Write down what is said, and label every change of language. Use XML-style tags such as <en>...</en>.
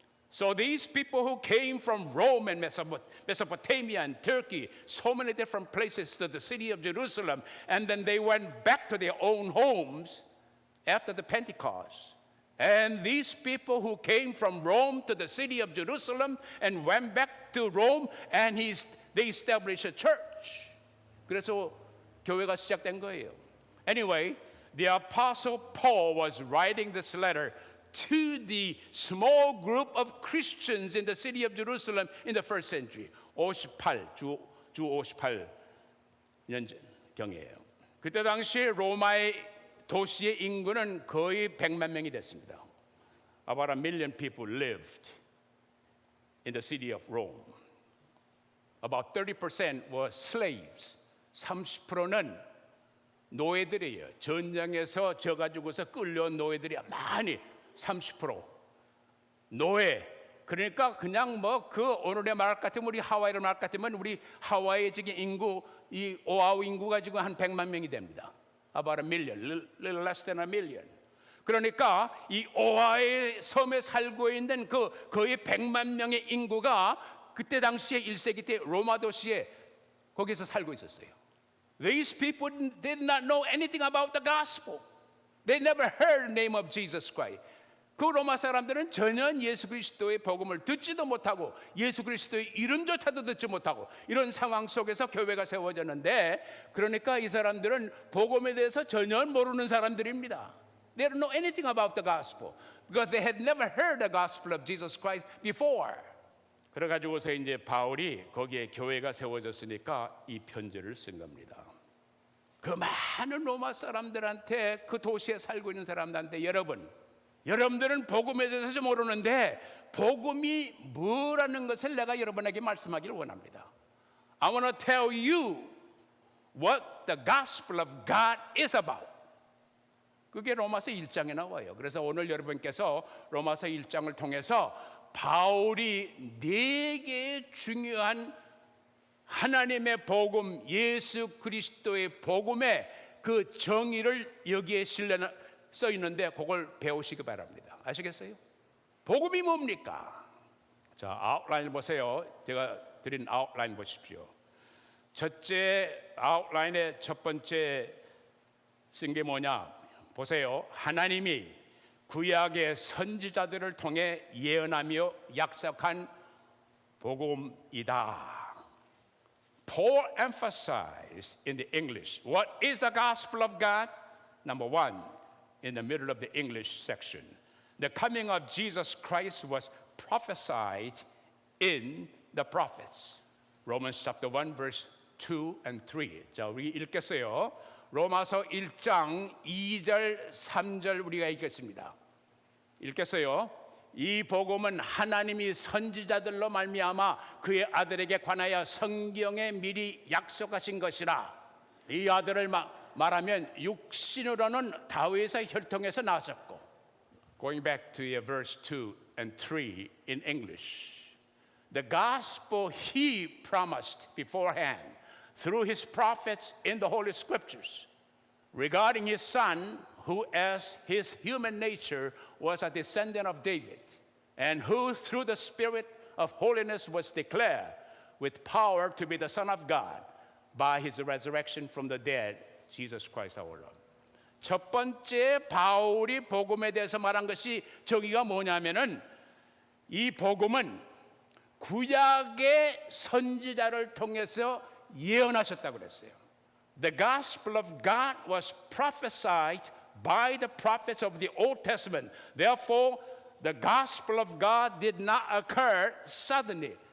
<en>So these people who came from Rome and Mesopotamia and Turkey, so many different places to the city of Jerusalem, and then they went back to their own homes after the Pentecost. And these people who came from Rome to the city of Jerusalem and went back to Rome, and they established a church.</en> <ko>그래서 교회가 시작된 거예요.</ko> <en>Anyway, the Apostle Paul was writing this letter to the small group of Christians in the city of Jerusalem in the first century.</en> <ko>58주 58년경이에요. 그때 당시 로마의 도시의 인구는 거의 100만 명이 됐습니다.</ko> <en>About 1 million people lived in the city of Rome. About 30% were slaves.</en> <ko>30%는 노예들이에요. 전쟁에서 져가지고서 끌려온 노예들이 많이 30% 노예. 그러니까 그냥 뭐 그 오늘의 말 같으면 우리 하와이를 말 같으면 우리 하와이의 지금 인구 이 오아우 인구가 지금 한 100만 명이 됩니다.</ko> <en>About 1 million, little less than 1 million.</en> <ko>그러니까 이 오아의 섬에 살고 있는 그 거의 100만 명의 인구가 그때 당시에 1세기 때 로마 도시에 거기서 살고 있었어요.</ko> <en>These people did not know anything about the gospel. They never heard the name of Jesus Christ.</en> <ko>그 로마 사람들은 전혀 예수 그리스도의 복음을 듣지도 못하고 예수 그리스도의 이름조차도 듣지 못하고 이런 상황 속에서 교회가 세워졌는데 그러니까 이 사람들은 복음에 대해서 전혀 모르는 사람들입니다.</ko> <en>They don't know anything about the gospel because they had never heard the gospel of Jesus Christ before.</en> <ko>그래가지고서 이제 바울이 거기에 교회가 세워졌으니까 이 편지를 쓴 겁니다. 그 많은 로마 사람들한테 그 도시에 살고 있는 사람들한테 여러분들은 복음에 대해서 모르는데 복음이 뭐라는 것을 내가 여러분에게 말씀하기를 원합니다.</ko> <en>I want to tell you what the gospel of God is about.</en> <ko>그게 로마서 1장에 나와요. 그래서 오늘 여러분께서 로마서 1장을 통해서 바울이 4개의 중요한 하나님의 복음, 예수 그리스도의 복음의 그 정의를 여기에 써 있는데 그걸 배우시기 바랍니다. 아시겠어요? 복음이 뭡니까? 자, 아웃라인 보세요. 제가 드린 아웃라인 보십시오. 첫째 아웃라인의 첫 번째 쓴 게 뭐냐? 보세요. 하나님이 구약의 선지자들을 통해 예언하며 약속한 복음이다.</ko> <en>Paul emphasized in the English, what is the gospel of God? Number one, in the middle of the English section, the coming of Jesus Christ was prophesied in the prophets. Romans chapter 1, verse 2 and 3.</en> <ko>자, 우리 읽겠어요. 로마서 1장 2절, 3절 우리가 읽겠습니다. 읽겠어요. 이 복음은 하나님이 선지자들로 말미암아 그의 아들에게 관하여 성경에 미리 약속하신 것이라. 이 아들을 말하면 육신으로는 다윗의 혈통에서 나왔었고.</ko> <en>Going back to verse 2 and 3 in English. The gospel he promised beforehand through his prophets in the Holy Scriptures regarding his son, who as his human nature was a descendant of David, and who through the Spirit of holiness was declared with power to be the Son of God by his resurrection from the dead, Jesus Christ our Lord.</en> <ko>첫 번째 바울이 복음에 대해서 말한 것이 저기가 뭐냐면은 이 복음은 구약의 선지자를 통해서 예언하셨다고 그랬어요.</ko> <en>The gospel of God was prophesied by the prophets of the Old Testament. Therefore, the gospel of God did not occur suddenly.</en>